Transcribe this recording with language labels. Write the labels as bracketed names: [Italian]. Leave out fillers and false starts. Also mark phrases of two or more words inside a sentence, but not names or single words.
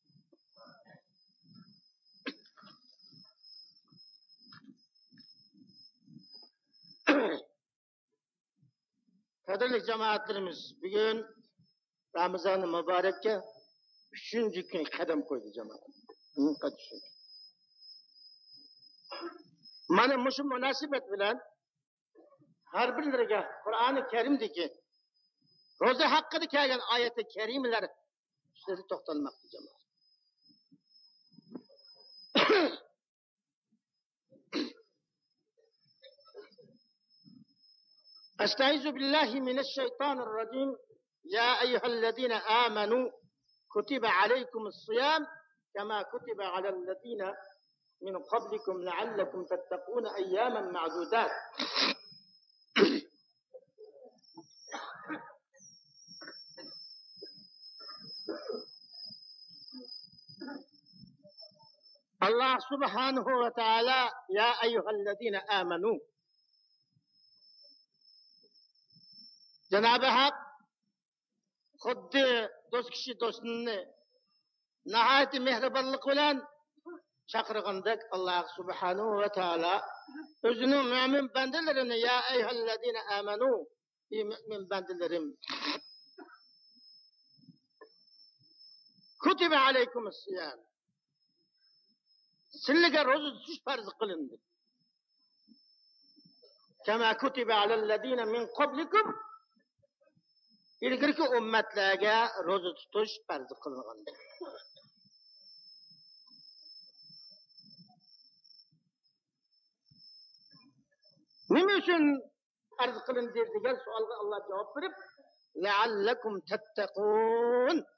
[Uzbek] Qadrli jamoatlarimiz, bugun Ramazon muborakka 3-kun qadam qo'ydi jamoat. Mana shu munosabat bilan har birlariga Qur'oni Karimdagi ro'za haqida kelgan oyat-i karimalar ustida to'xtalmoqda jamoat. [Arabic] أستعيذ بالله من الشيطان الرجيم. يا أيها الذين آمنوا كتب عليكم الصيام كما كتب على الذين من قبلكم لعلكم تتقون أياما معدودات. الله سبحانه وتعالى يا أيها الذين آمنوا [Turkish] Cenab-ı Hak [Uzbek] xuddi do'st kishi do'stini nihoyat mehribonlik bilan chaqirgandek Alloh subhanahu va taolo o'zining mo'min bandalarini [Arabic] يا أيها الذين آمنوا, [Uzbek] ey mo'min bandalarim, [Arabic] كتب عليكم الصيام, [Uzbek] sizlarga ro'za tutish farz qilindi. [Arabic] كما كتب على الذين من قبلكم, [Uzbek] ilgirki ummatlarga ro'za tutish farz qilingan. Nima uchun farz qilindi degan savolga Alloh javob berib, [Arabic] لعلكم تتقون.